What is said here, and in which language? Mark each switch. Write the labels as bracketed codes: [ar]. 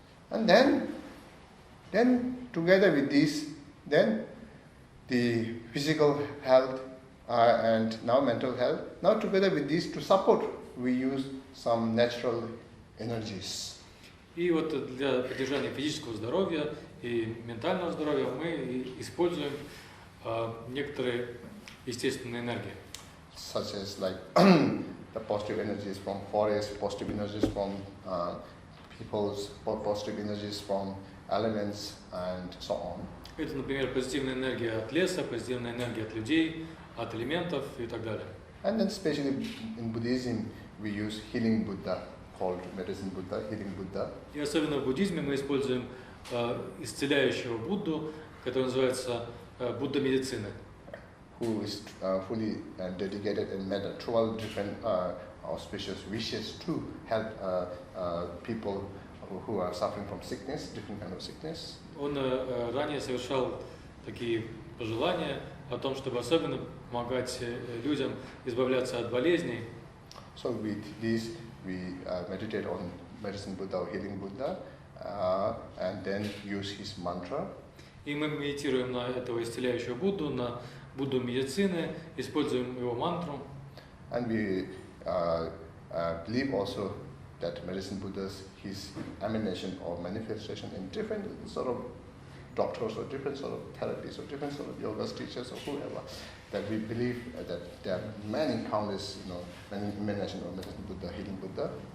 [en] And then together with this, then the physical health and now mental health. Now together with these to support, we use some natural energies. [ru] И вот для поддержания физического здоровья и ментального здоровья мы используем некоторые естественные энергии. [en] Such as like the positive energies from forest, positive energies from peoples, positive energies from elements and so on. [ru] Это, например, позитивная энергия от леса, позитивная энергия от людей, от элементов и так далее. [en] And then especially in Buddhism, we use healing Buddha, called medicine Buddha, healing Buddha. [ru] И особенно в буддизме мы используем исцеляющего Будду, который называется Будда медицины. [en] Who is fully dedicated and made 12 different auspicious wishes to help people who are suffering from sickness, different kind of sickness. [ru] Он ранее совершал такие пожелания о том, чтобы особенно помогать людям избавляться от болезней. [en] So with this, we meditate on medicine Buddha or healing Buddha, and then use his mantra. [ru] И мы медитируем на этого исцеляющего Будду, на Будду медицины, используем его мантру. [en] And we believe also that medicine Buddha's his emanation or manifestation in different sort of doctors or different sort of therapies or different sort of yoga teachers or whoever, that we believe that there are many countless, many emanation of medicine Buddha, healing Buddha.